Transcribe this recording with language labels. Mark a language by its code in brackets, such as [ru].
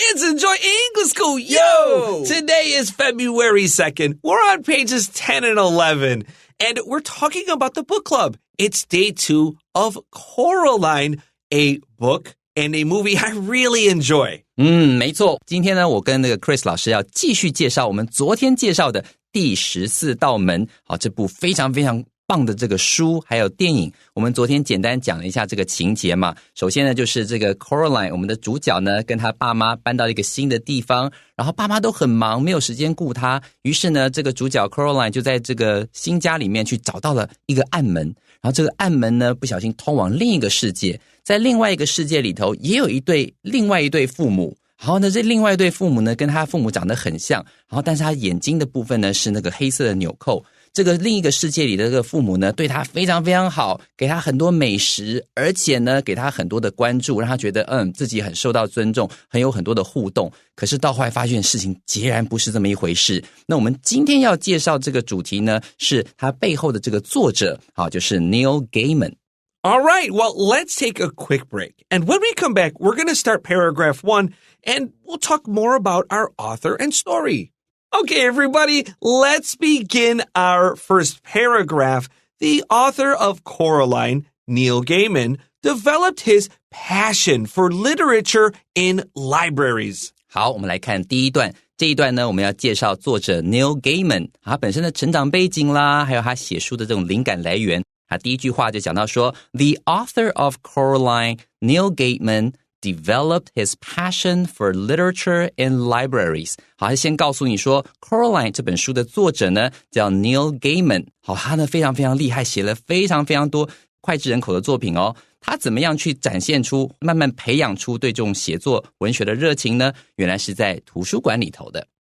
[en] It's Enjoy English School. Yo! Today is February 2nd. We're on pages 10 and 11. And we're talking about the book club. It's day 2 of Coraline, a book and a movie I really enjoy. [zh] 没错。今天呢，我跟那个 Chris 老师要继续介绍我们昨天介绍的第14道门。好，这部非常非常棒的这个书还有电影，我们昨天简单讲了一下这个情节嘛。首先呢，就是这个 Coraline 我们的主角呢跟他爸妈搬到一个新的地方，然后爸妈都很忙，没有时间顾他，于是呢这个主角 Coraline 就在这个新家里面去找到了一个暗门，然后这个暗门呢不小心通往另一个世界，在另外一个世界里头也有另外一对父母，然后呢这另外一对父母呢跟他父母长得很像，然后但是他眼睛的部分呢是那个黑色的纽扣。这个另一个世界里的这个父母呢对他非常非常好，给他很多美食，而且呢给他很多的关注，让他觉得自己很受到尊重，很有很多的互动。可是到后来发现事情截然不是这么一回事。那我们今天要介绍这个主题呢是他背后的这个作者，就是 Neil Gaiman。All [en] right, well, let's take a quick break. And when we come back, we're going to start paragraph 1, and we'll talk more about our author and story.Okay, everybody, let's begin our first paragraph. The author of Coraline, Neil Gaiman, developed his passion for literature in libraries. [zh] 好，我们来看第一段。这一段呢，我们要介绍作者 Neil Gaiman 他本身的成长背景啦，还有他写书的这种灵感来源。他第一句话就讲到说 The author of Coraline, Neil Gaiman,developed his passion for literature in libraries. 好，先告诉你说 Coraline 这本书的作者呢叫 Neil Gaiman. 好，他呢非常非常厉害，写了非常非常多脍炙人口的作品哦。他怎么样去展现出慢慢培养出对这种写作文学的热情呢？原来是在图书馆里头的。